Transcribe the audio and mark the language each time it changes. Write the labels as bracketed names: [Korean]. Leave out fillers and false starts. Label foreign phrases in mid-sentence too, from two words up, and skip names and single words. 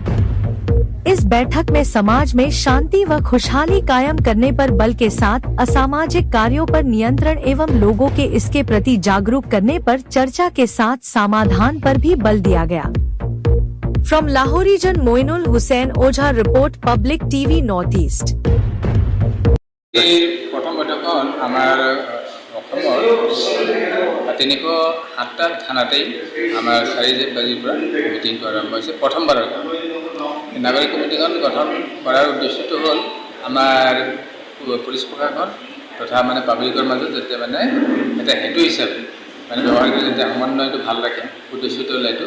[Hindi] इस बैठक में समाज में शांति व खुशहाली कायम करने पर बल के साथ असामाजिक कार्यों पर नियंत्रण एवं लोगों के इसके प्रति जागरूक करने पर चर्चा के साथ समाधान पर भी बल दिया गया। [English] from लाहौरीजन मोइनुल हुसैन ओझा report Public TV North East। [Assamese] প্ৰথম বৈঠকন আমাৰ অসমৰ ৩০৭টা থানাতেই আমাৰ ৪ বাজিৰ পৰা মিটিং আৰম্ভ হৈছে। প্ৰথমবাৰৰ কাৰণে নাগৰিক কমিটিখন গঠন কৰাৰ উদ্দেশ্যটো হ'ল আমাৰ পুলিচ প্ৰশাসন তথা মানে পাব্লিকৰ মাজত যাতে মানে এটা হেতু হিচাপে মানে ব্যৱহাৰ কৰি যাতে সমন্বয়টো ভাল ৰাখে উদ্দেশ্যটো হ'ল এইটো।